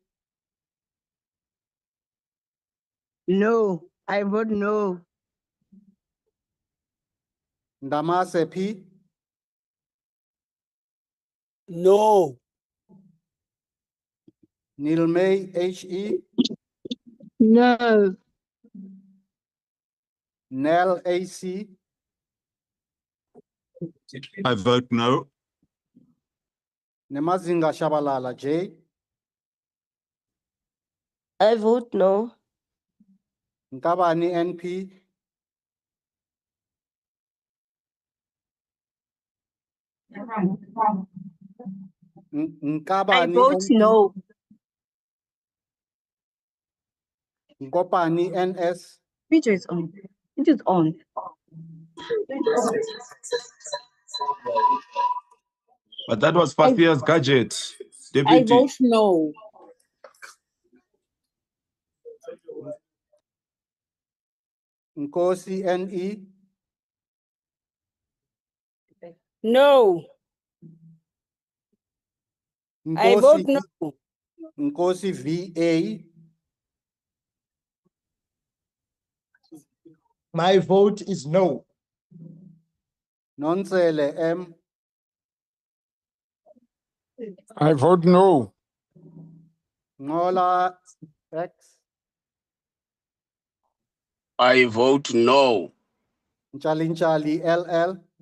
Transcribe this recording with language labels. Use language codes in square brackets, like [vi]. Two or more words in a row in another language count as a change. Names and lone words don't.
[en] No. I vote no. Ndamase P. No. Nilmay HE. No. Nell AC. I vote no. Nemazinga Shabalala J. I vote no. Nkabani NP. I Nkabani vote NP. no. Nkopani NS. Video is on. It is on. But that was Fathia's gadget. I Deputy. vote no. Nkosi NE. No. I vote no. Nkosi VA. My vote is no. Nonsele M. I vote no. Ngola X. I vote no. Nchalinchali LL.